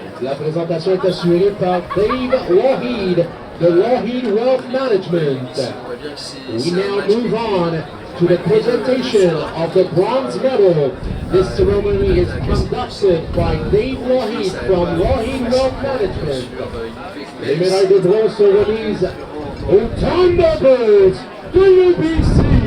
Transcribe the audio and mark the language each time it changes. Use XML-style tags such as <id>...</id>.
<fr>La présentation est assurée par Dave Lougheed de Lougheed Wealth Management.</fr> <en>We now move on to the presentation of the bronze medal. This ceremony is conducted by Dave Lougheed from Lougheed Wealth Management.</en> <fr>Les médailles de bronze sont remises aux Thunderbirds de UBC.</fr>